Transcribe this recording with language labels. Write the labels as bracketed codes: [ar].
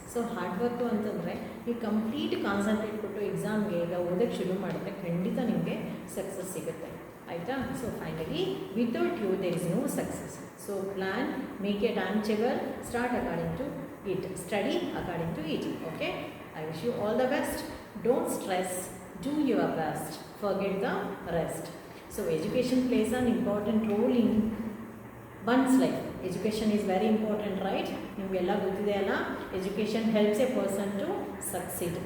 [kn] So hard work ಅಂತಂದರೆ ನೀವು complete concentrate ಕೊಟ್ಟು ಎಕ್ಸಾಮ್ಗೆ ಈಗ ಓದೋಕ್ಕೆ ಶುರು ಮಾಡಿದ್ರೆ ಖಂಡಿತ ನಿಮಗೆ ಸಕ್ಸಸ್ ಸಿಗುತ್ತೆ. ಆಯಿತಾ? [en] So finally without you there is no success. So plan, make a time table, start according to it, study according to it. Okay, I wish you all the best. Don't stress, do your best, forget the rest. So education plays an important role in one's life. Education is very important, right? [kn] ನಿಮಗೆಲ್ಲ ಗೊತ್ತಿದೆ ಅಲ್ಲ, [en] Education helps a person to succeed.